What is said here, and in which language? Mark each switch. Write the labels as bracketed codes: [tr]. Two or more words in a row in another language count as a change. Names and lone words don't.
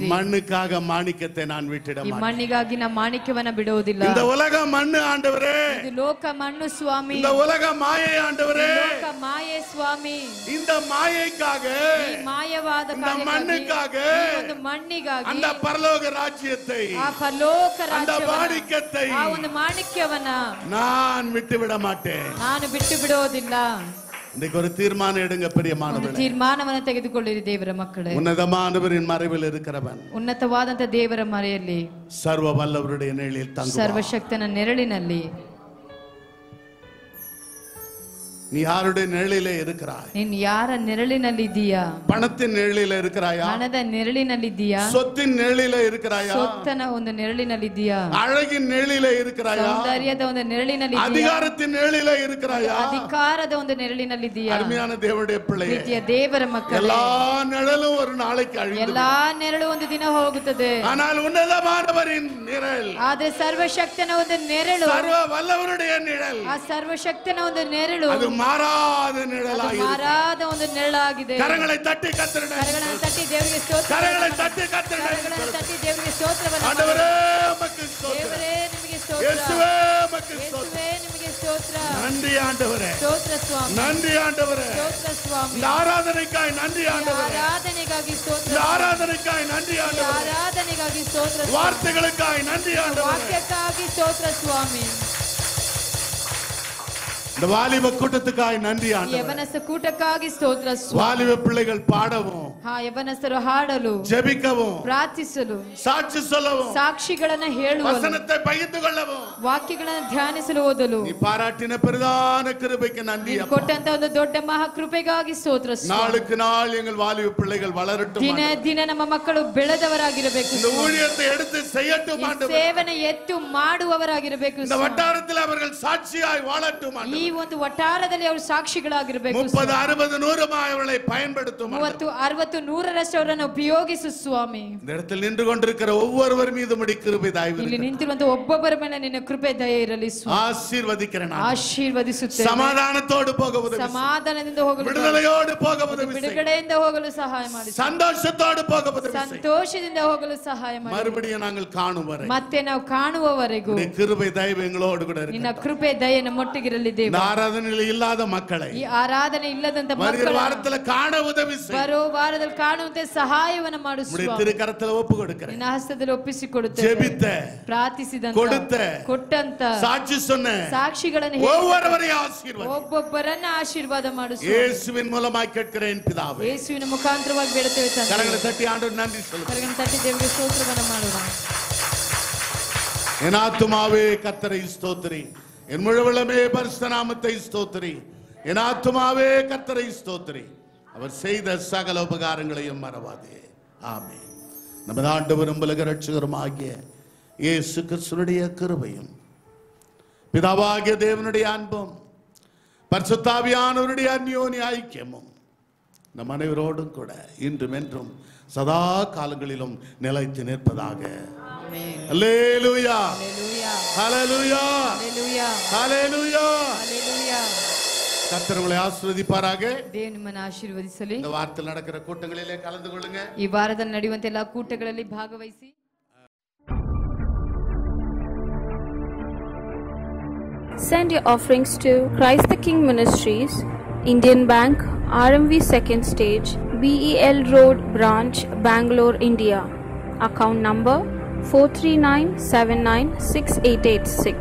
[ta] மண்ணுக்காக மாணிக்கத்தை நான் விட்டுட [kn] ಈ [ta] மாட்டேன். [kn] ಮಣ್ಣಿಗಾಗಿ ನಾ ಮಾಣಿಕ್ಯವನ್ನ ಬಿಡುವುದಿಲ್ಲ. [ta] இந்த உலகம் மண்ணு ஆண்டவரೇ, [kn] ಇದು ಲೋಕ ಮಣ್ಣು ಸ್ವಾಮಿ, [ta] இந்த உலகம் மாயை ஆண்டவரே, [kn] ಲೋಕ ಮಾಯೆ ಸ್ವಾಮಿ. [ta] இந்த மாயைக்காக, [kn] ಈ ಮಾಯವಾದ [ta] இந்த மண்ணுக்காக, [kn] ಒಂದು ಮಣ್ಣಿಗಾಗಿ, [ta] அந்த பரலோக ராஜ்யத்தை, [kn] ಆ ಪರಲೋಕ [ta] அந்த [kn] ರಾಜ್ಯವನ್ನ, [ta] மாணிக்கத்தை [kn] ಆ ಒಂದು ಮಾಣಿಕ್ಯವನ್ನ [ta] நான் விட்டுவிட மாட்டேன். [kn] ನಾನು ಬಿಟ್ಟು ಬಿಡೋದಿಲ್ಲ. [ta] இன்னைக்கு ஒரு தீர்மானம் எடுங்க [kn] ಒಂದು [ta] பிரியமானவர்களே. [kn] ತೀರ್ಮಾನವನ್ನು ತೆಗೆದುಕೊಳ್ಳಿರಿ ದೇವರ ಮಕ್ಕಳೇ. [ta] உன்னதமானவரின் மறைவில் இருக்கிறவன் [kn] ಉನ್ನತವಾದಂತ ದೇವರ ಮರೆಯಲ್ಲಿ, [ta] சர்வ வல்லவருடைய நிழலில் தங்குவான். [kn] ಸರ್ವಶಕ್ತನ ನೆರಳಿನಲ್ಲಿ. [ta] நீ யாருடைய நிழலிலே இருக்கிறாய்? [kn] ನೀನ್ ಯಾರ ನೆರಳಿನಲ್ಲಿದ್ದೀಯಾ? [ta] பணத்தின் நிழலிலே இருக்கிறாயா? [kn] ಹಣದ ನೆರಳಿನಲ್ಲಿದ್ದೀಯಾ? [ta] சொத்தின் நிழலிலே இருக்கிறாயா? [kn] ಸೊತ್ತನ ಒಂದು ನೆರಳಿನಲ್ಲಿದ್ದೀಯಾ? [ta] அழகின் நிழலிலே இருக்கிறாயா? [kn] ಸೌಂದರ್ಯದ ಒಂದು ನೆರಳಿನಲ್ಲಿದ್ದೀಯಾ? [ta] அதிகாரத்தின் நிழலிலே இருக்கிறாயா? [kn] ಅಧಿಕಾರದ ಒಂದು ನೆರಳಿನಲ್ಲಿದ್ದೀಯಾ? [ta] அருமையான தேவனுடைய பிள்ளையே, [kn] ಪ್ರೀತಿಯ ದೇವರ ಮಕ್ಕಳೇ, [ta] எல்லா நிழலும் ஒரு நாளைக்கு அழிந்து [kn] ಎಲ್ಲಾ ನೆರಳು ಒಂದು ದಿನ ಹೋಗುತ್ತದೆ. [ta] ஆனால் உன்னதமானவரின் நிழல், [kn] ಆದ್ರೆ ಸರ್ವಶಕ್ತನ ಒಂದು ನೆರಳು, [ta] சர்வ வல்லவருடைய நிழல், [kn] ಆ ಸರ್ವಶಕ್ತನ ಒಂದು ನೆರಳು, [ta] அது மாறாத [kn] ಅದು [ta] நிழலாய் [kn] ಮಾರಾದ ಒಂದು ನೆರಳಾಗಿದೆ. [ta] கரங்களை தட்டி கர்த்தருடைய, [kn] ಕರಗಳನ್ನು ತಟ್ಟಿ ದೇವರಿಗೆ ಸ್ತೋತ್ರ, [ta] கரங்களை தட்டி கர்த்தருடைய, [kn] ಕರಗಳನ್ನು ತಟ್ಟಿ ದೇವರಿಗೆ ಸ್ತೋತ್ರವನ್ನು ಮಾಡಿ. [ta] ஆண்டவரே உமக்கு ஸ்தோத்திரம், [kn] ದೇವರೇ ನಿಮಗೆ ಸ್ತೋತ್ರ, [ta] இயேசுவே உமக்கு ஸ்தோத்திரம். [kn] ಯೇಸುವೇ ನಿಮಗೆ ಸ್ತೋತ್ರ. [ta] நன்றி ஆண்டவரே, [kn] ಸ್ತೋತ್ರ ಸ್ವಾಮಿ, [ta] நன்றி ஆண்டவரே, [kn] ಸ್ತೋತ್ರ ಸ್ವಾಮಿ. [ta] இந்த ஆராதனைக்காய் நன்றி [kn] ಈ [ta] ஆண்டவரே, [kn] ಆರಾಧನೆಗಾಗಿ ಸ್ತೋತ್ರ, [ta] இந்த ஆராதனைக்காய் நன்றி [kn] ಈ [ta] ஆண்டவரே, [kn] ಆರಾಧನೆಗಾಗಿ ಸ್ತೋತ್ರ, [ta] வார்த்தைகளுக்காய் நன்றி ஆண்டவரே, [kn] ವಾಕ್ಯಕ್ಕಾಗಿ ಸ್ತೋತ್ರ ಸ್ವಾಮಿ. [ta] இந்த வாலிப கூட்டத்துக்காய் நன்றி [kn] ಈ [ta] ஆண்டவரே, [kn] ಯವನಸ್ಥ ಕೂಟಕ್ಕಾಗಿ ಸ್ತೋತ್ರ ಸ್ವಾಮಿ. [ta] வாலிப பிள்ளைகள் பாடவும், [kn] ಯವನಸ್ಥರು ಹಾಡಲು, [ta] ஜெபிக்கவும், [kn] ಪ್ರಾರ್ಥಿಸಲು, [ta] சாட்சி சொல்லவும், [kn] ಸಾಕ್ಷಿಗಳನ್ನ ಹೇಳುವ, [ta] வசனத்தை பகிர்ந்து கொள்ளவும், [kn] ವಾಕ್ಯಗಳನ್ನ ಧ್ಯಾನಿಸಲು ಓದಲು, [ta] நீ பாராட்டின பிரதான கிருபைக்கு நன்றி [kn] ನೀನು [ta] அப்பா. [kn] ಕೊಟ್ಟಂತ ಒಂದು ದೊಡ್ಡ ಮಹಾಕೃಪೆಗಾಗಿ ಸ್ತೋತ್ರ ಸ್ವಾಮಿ. [ta] நாளுக்கு நாள் எங்கள் வாலிப பிள்ளைகள் வளரட்டும் [kn] ದಿನ [ta] ஆண்டவரே. [kn] ದಿನ ನಮ್ಮ ಮಕ್ಕಳು ಬೆಳೆದವರಾಗಿರಬೇಕು. [ta] இந்த ஊழியத்தை எடுத்து செய்யட்டும் [kn] ಈ [ta] ஆண்டவரே. [kn] ಸೇವನೆ ಎತ್ತು ಮಾಡುವವರಾಗಿರಬೇಕು [ta] இந்த [kn] ಸ್ವಾಮಿ. [ta] வட்டாரத்தில் அவர்கள் சாட்சியாய் வாழட்டும் [kn] ಈ [ta] ஆண்டவரே. [kn] ಒಂದು ವಟಾರದಲ್ಲಿ ಅವರು ಸಾಕ್ಷಿಗಳಾಗಿರಬೇಕು. [ta] 30, 60, 100 அவர்களை பயன்படுத்தும். [kn] 30, 60, 100ರಷ್ಟು ಅವರನ್ನು ಉಪಯೋಗಿಸು ಸ್ವಾಮಿ. [ta] இந்த இடத்தில் நின்று கொண்டிருக்கிற ஒவ்வொருவர் மீதும் கிருபை தயவு [kn] ಇಲ್ಲಿ ನಿಂತಿರುವಂತ ಒಬ್ಬೊಬ್ಬರ ಮೇಲೆ ನಿನ್ನ ಕೃಪೆ ದಯೆ ಇರಲಿ ಸ್ವಾಮಿ. [ta] ஆசீர்வதிக்கிறேன். [kn] ಆಶೀರ್ವದಿಸುತ್ತೇನೆ. [ta] சமாதானத்தோடு போக உதவி. [kn] ಸಮಾಧಾನದಿಂದ ಹೋಗಲು, [ta] விடுதலையோடு போக உதவி. [kn] ಬಿಡುಗಡೆಯಿಂದ ಹೋಗಲು ಸಹಾಯ ಮಾಡಿ. [ta] சந்தோஷத்தோடு போக உதவி. [kn] ಸಂತೋಷದಿಂದ ಹೋಗಲು ಸಹಾಯ ಮಾಡಿ. [ta] மறுபடியும் நாங்கள் காணும் வரை, [kn] ಮತ್ತೆ ನಾವು ಕಾಣುವವರೆಗೂ [ta] கிருபை தயவு எங்களோடு கூட இருக்கு. [kn] ನಿನ್ನ ಕೃಪೆ ದಯೆ ನಮ್ಮೊಟ್ಟಿಗಿರಲಿ ದೇವ. [ta] ஆராதனையில் இல்லாத மக்களை [kn] ಈ ಆರಾಧನೆ ಇಲ್ಲದಂತ [ta] வருகிற வாரத்தில் காண உதவி செய். [kn] ಬರೋ ವಾರದಲ್ಲಿ ಕಾಣುವಂತೆ ಸಹಾಯವನ್ನು ಮಾಡು ಸ್ವಾಮಿ. [ta] திருக்கரத்தில் ஒப்பு கொடுக்கிறேன். [kn] ನಿನ್ನ ಹಸ್ತದಲ್ಲಿ ಒಪ್ಪಿಸಿಕೊಡುತ್ತೇವೆ. ಜೆಬಿತ, ಪ್ರಾರ್ಥಿಸಿದಂತ, ಕೊಡುತ್ತ, ಕೊಟ್ಟಂತ, [ta] ಸಾಕ್ಷಿ சொன்ன [kn] ಸಾಕ್ಷಿಗಳನ್ನು [ta] ஒவ்வொருவரையும் ஆசீர்வதி. [kn] ಒಬ್ಬೊಬ್ಬರನ್ನ ಆಶೀರ್ವಾದ ಮಾಡು ಸ್ವಾಮಿ. [ta] இயேசுவின் மூலமாய் கேட்கிறேன் பிதாவே. [kn] ಯೇಸುವಿನ ಮುಖಾಂತರವಾಗಿ ಬೇಡುತ್ತೇವೆ ತಂದೆ. [ta] கரங்களை தட்டி ஆண்டவருக்கு நன்றி சொல்லுங்க. [kn] ಕರಗಳನ್ನು ತಟ್ಟಿ ದೇವರಿಗೆ ಸ್ತೋತ್ರವನ್ನು ಮಾಡೋಣ. [ta] என் ஆத்துமாவே கர்த்தரை ஸ்தோத்திரி, என் முழுவலமே பரிசுத்த நாமத்தை ஸ்தோத்திரி. என் ஆத்துமாவே கர்த்தரை ஸ்தோத்திரி, அவர் செய்த சகல உபகாரங்களையும் மறவாதே. ஆமென். நமது ஆண்டவரும் உலக இரட்சகருமாகிய இயேசு கிறிஸ்துவினுடைய கிருபையும், பிதாவாகிய தேவனுடைய அன்பும், பரிசுத்த ஆவியானவருடைய அந்யோன்ய ஐக்கியமும் நம் அனைவரோடும் கூட இன்றும் என்றும் சதா காலங்களிலும் நிலைத்து நிற்பதாக. அல்லேலூயா, ஹல்லேலூயா, ஹல்லேலூயா, ஹல்லேலூயா, ஹல்லேலூயா. கர்த்தர் உங்களை ஆசீர்வதிப்பாராக. [kn] ದೇವರು ನಿಮ್ಮನ್ನು ಆಶೀರ್ವದಿಸಲಿ. [ta] இந்த வாரத்தில் நடக்கிற கூட்டங்களிலே கலந்து கொள்ளுங்க. [kn] ಈ ವಾರದಲ್ಲಿ ನಡೆಯುವಂತ ಎಲ್ಲಾ ಕೂಟಗಳಲ್ಲಿ ಭಾಗವಹಿಸಿ. [en] Send your offerings to Christ the King Ministries, Indian Bank, RMV Second Stage, BEL Road Branch, Bangalore, India. Account number 439796886.